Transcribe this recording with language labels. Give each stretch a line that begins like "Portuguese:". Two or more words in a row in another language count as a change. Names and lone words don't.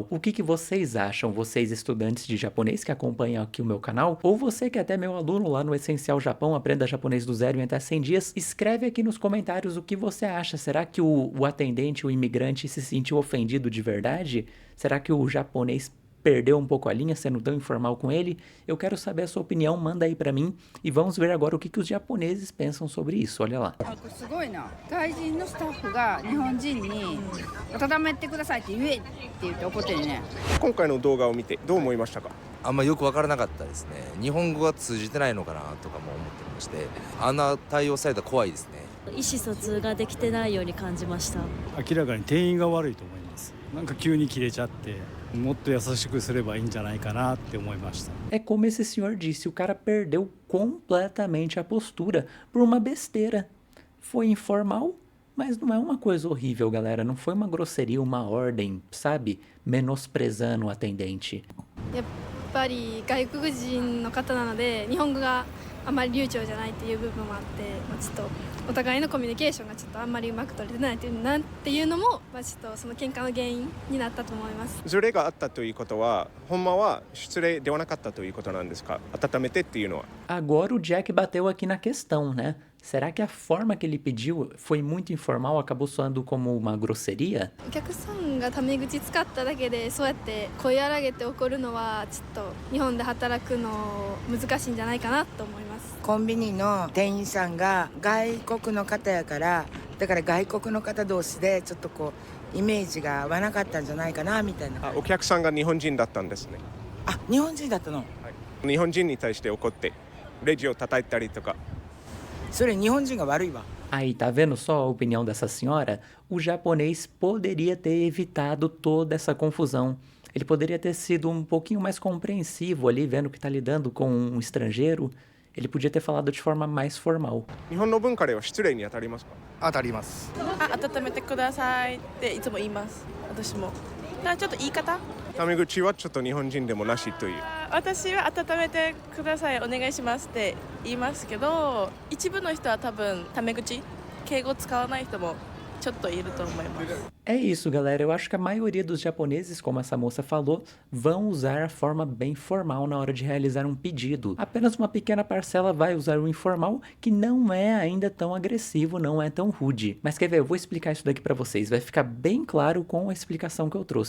Portuguese: O que vocês acham, vocês estudantes de japonês que acompanham aqui o meu canal, ou você que é até meu aluno lá no Essencial Japão, aprenda japonês do zero em até 100 dias, escreve aqui nos comentários o que você acha. Será que o atendente, o imigrante se sentiu ofendido de verdade? Será que o japonês perdeu um pouco a linha sendo tão informal com ele? Eu quero saber a sua opinião, manda aí pra mim e vamos ver agora o que os japoneses pensam sobre isso, olha lá.
Japanese: すごいな。外人のスタッフが日本人に温めてくださいって言えって言って怒ってるね。今回の動画を見てどう思いましたか？あんまよく分からなかったですね。日本語が通じてないのかなとかも思ってまして、あんな対応されたら怖いですね。意思疎通ができてないように感じました。明らかに店員が悪いと思います。なんか急に切れちゃってもっと優しくすればいいんじゃないかなって思いました。
Portuguese: É como esse senhor disse, o cara perdeu completamente a postura por uma besteira. Foi informal, mas não é uma coisa horrível, galera. Não foi uma grosseria, uma ordem, sabe? Menosprezando o atendente.
Japanese: やっぱり外国人の方なので日本語があまり流暢じゃないっていう部分もあって、ちょっとお互いのコミュニケーションがちょっとあんまりうまく取れてないっていうのも、ちょっとその喧嘩の原因になったと思います。ズレがあったということは、ほんまは失礼ではなかったということなんですか？温めてっていうのは。
Portuguese: Agora o Jack bateu aqui na questão, né? Será que a forma que ele pediu foi muito informal, acabou soando como uma grosseria?
Japanese: お客さんがタメ口使っただけでそうやって声荒げて怒るのはちょっと日本で働くの難しいんじゃないかなと思います。コンビニの店員さんが外国の方やから、だから外国の方同士でちょっとこうイメージが合わなかったんじゃないかなみたいな。お客さんが日本人だったんですね。あ、日本人だったの？日本人に対して怒ってレジを叩いたりとか。それ日本人が悪いわ。
Portuguese: Aí, tá vendo só a opinião dessa senhora? O japonês poderia ter evitado toda essa confusão. Ele poderia ter sido um pouquinho mais compreensivo ali, vendo que tá lidando com um estrangeiro. Ele podia ter falado de forma mais formal.
Japanese: 日本の文化では失礼に当たりますか？当たります。温めてくださいっていつも言います。私も。ちょっと言い方？タメ口はちょっと日本人でもなしという。私は温めてくださいお願いしますって言いますけど、一部の人は多分タメ口、敬語使わない人もちょっといると思います。
Portuguese: É isso, galera. Eu acho que a maioria dos japoneses, como essa moça falou, vão usar a forma bem formal na hora de realizar um pedido. Apenas uma pequena parcela vai usar o informal, que não é ainda tão agressivo, não é tão rude. Mas quer ver? Eu vou explicar isso daqui pra vocês. Vai ficar bem claro com a explicação que eu trouxe.